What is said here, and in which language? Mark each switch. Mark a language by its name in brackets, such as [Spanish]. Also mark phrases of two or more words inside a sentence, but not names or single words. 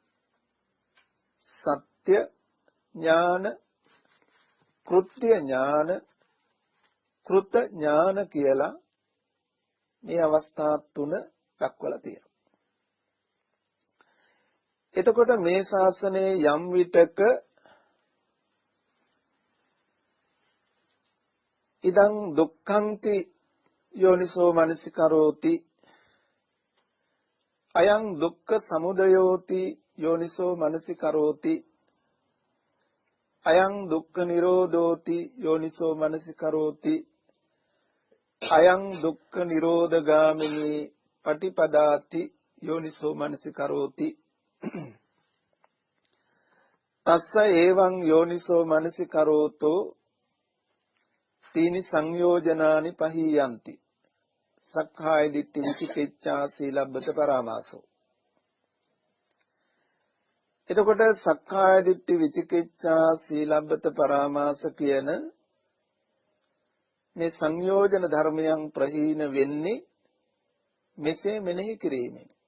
[Sinhala] සත්‍ය ඥාන, කෘත්‍ය ඥාන, කෘත ඥාන කියලා මේ අවස්ථා තුන දක්වලා තියෙනවා. එතකොට මේ ශාසනයේ යම් විටක [Pali] ඉදං දුක්ඛන්ති යෝනිසෝ මනසිකරෝති අයං දුක්ඛ සමුදයෝති යෝනිසෝ මනසිකරෝති අයං දුක්ඛ නිරෝධෝති යෝනිසෝ මනසිකරෝති අයං දුක්ඛ නිරෝධගාමිනී පටිපදාති යෝනිසෝ මනසිකරෝති තස්ස එවං යෝනිසෝ මනසිකරෝතෝ තීනි සංයෝජනානි පහියන්ති සක්කාය දිට්ඨි විචිකිච්ඡා සීලබ්බත පරාමාසෝ. [Sinhala] එතකොට [Pali] සක්කාය දිට්ඨි විචිකිච්ඡා සීලබ්බත පරාමාස [Sinhala] කියන මේ සංයෝජන ධර්මයන් ප්‍රහීන වෙන්නේ මෙසේ මෙනෙහි කිරීමෙන්.